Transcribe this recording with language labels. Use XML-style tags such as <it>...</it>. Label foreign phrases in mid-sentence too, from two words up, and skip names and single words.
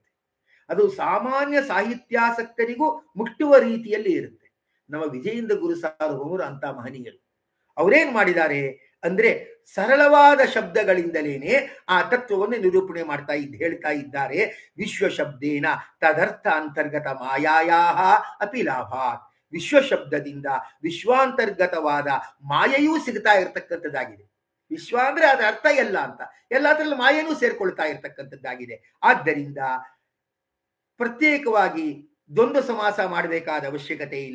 <kn>ಅದು ಸಾಮಾನ್ಯ ಸಾಹಿತ್ಯಾಸಕ್ತರಿಗೂ ಮುಟ್ಟುವ ರೀತಿಯಲ್ಲಿ ಇರುತ್ತೆ. ನಮ್ಮ ವಿಜಯೇಂದ್ರ ಗುರು ಸಾರ್ವಭೌಮರು ಅಂತ ಮಹನೀಯರು. ಅವರೇನ್ ಮಾಡಿದ್ದಾರೆ ಅಂದ್ರೆ ಸರಳವಾದ ಶಬ್ದಗಳಿಂದಲೇನೆ ಆ ತತ್ವವನ್ನು ನಿರೂಪಣೆ ಹೇಳ್ತಾ ಇದ್ದಾರೆ.</kn> <sa>ವಿಶ್ವ ಶಬ್ದೇನ ತದರ್ಥ ಅಂತರ್ಗತ ಮಾಯಾಯಾ ಅಪಿ ಲಾಭಾತ್.</sa> <kn>ವಿಶ್ವ ಶಬ್ದದಿಂದ ವಿಶ್ವಾಂತರ್ಗತವಾದ ಮಾಯೆಯೂ ಸಿಗ್ತಾ ಇರತಕ್ಕಂಥದ್ದಾಗಿದೆ. ವಿಶ್ವ ಅಂದ್ರೆ ಅದರ ಅರ್ಥ ಎಲ್ಲ ಅಂತ, ಎಲ್ಲದರಲ್ಲಿ ಮಾಯೆನೂ ಸೇರ್ಕೊಳ್ತಾ ಇರತಕ್ಕಂಥದ್ದಾಗಿದೆ. ಆದ್ದರಿಂದ ಪ್ರತ್ಯೇಕವಾಗಿ ದ್ವಂದ್ವ ಸಮಾಸ ಮಾಡಬೇಕಾದ ಅವಶ್ಯಕತೆ ಇಲ್ಲ.</kn>